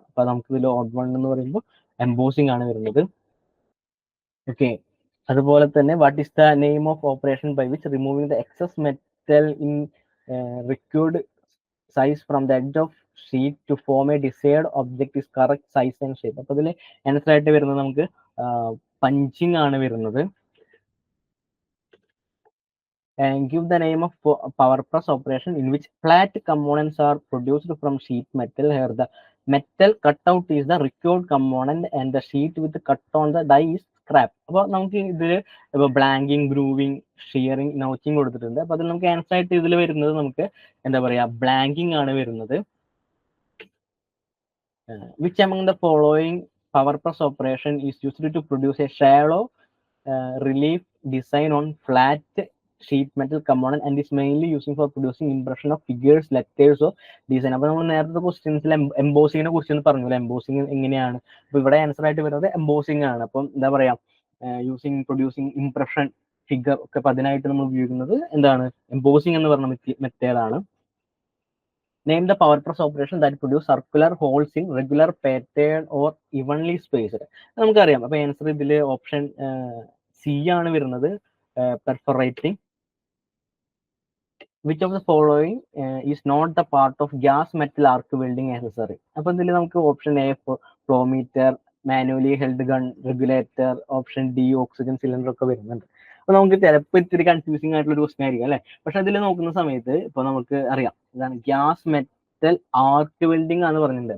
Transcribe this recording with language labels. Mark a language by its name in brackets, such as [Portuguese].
[Malayalam] അപ്പൊ നമുക്ക് ഇതിൽ ഓഡ് വൺ എന്ന് പറയുമ്പോൾ എംബോസിങ് ആണ് വരുന്നത്. ഓക്കെ, അതുപോലെ തന്നെ [English] What is the name of operation by which removing the excess metal in required size from the edge of sheet to form a desired object is correct size and shape. [Malayalam] അപ്പൊ ഇതിൽ answer ആയിട്ട് വരുന്നത് നമുക്ക് punching ആണ് വരുന്നത്. [English] And give the name of power press operation in which flat components are produced from sheet metal. Here the metal cutout is the required component and the sheet with the cut on the die is scrap. [Malayalam] അപ്പോൾ നമുക്ക് ഇതിൽ ഇപ്പോൾ blanking, grooving, shearing, notching കൊടുത്തിട്ടുണ്ട്. അപ്പൊ അതിൽ നമുക്ക് answer ആയിട്ട് ഇതിൽ വരുന്നത് നമുക്ക് എന്താ പറയാ ബ്ലാങ്കിങ് ആണ് വരുന്നത്. [English] Which among the following power press operation is used to produce a shallow relief design on flat sheet metal component and is mainly using for producing impression of figures, letters or design? [Malayalam] അപ്പൊ നമ്മൾ നേരത്തെ ക്വസ്റ്റ്യൻസിൽ എംബോസിങ്ങിനെ കുറിച്ച് പറഞ്ഞില്ല. Embossing എങ്ങനെയാണ്? അപ്പൊ ഇവിടെ answer ആയിട്ട് വരുന്നത് എംബോസിങ് ആണ്. അപ്പം എന്താ പറയാ യൂസിങ് പ്രൊഡ്യൂസിങ് ഇംപ്രഷൻ, ഫിഗർ ഒക്കെ അപ്പൊ അതിനായിട്ട് നമ്മൾ ഉപയോഗിക്കുന്നത് എന്താണ് എംബോസിങ് എന്ന് പറഞ്ഞ മെത്തേഡാണ്. [English] Name the power press operation that produce circular holes in regular pattern or evenly spaced. [Malayalam] നമുക്കറിയാം. അപ്പൊ ആൻസർ ഇതിൽ ഓപ്ഷൻ സി ആണ് വരുന്നത്, പെർഫറേറ്റിംഗ്. [English] Which of the following is not the part of gas metal arc welding accessory? [Malayalam] അപ്പൊ ഇതിൽ നമുക്ക് option A flow meter, manually held gun, regulator, option D oxygen cylinder ഒക്കെ വരുന്നുണ്ട്. അപ്പൊ നമുക്ക് ചിലപ്പോൾ ഇത്തിരി കൺഫ്യൂസിംഗ് ആയിട്ടുള്ള ഒരു ക്വസ്റ്റൻ ആയിരിക്കും അല്ലെ. പക്ഷെ അതിൽ നോക്കുന്ന സമയത്ത് ഇപ്പൊ നമുക്ക് അറിയാം ഇതാണ് ഗ്യാസ് മെറ്റൽ ആർക്ക് വെൽഡിംഗ് ആണ് പറഞ്ഞിട്ടുണ്ട്.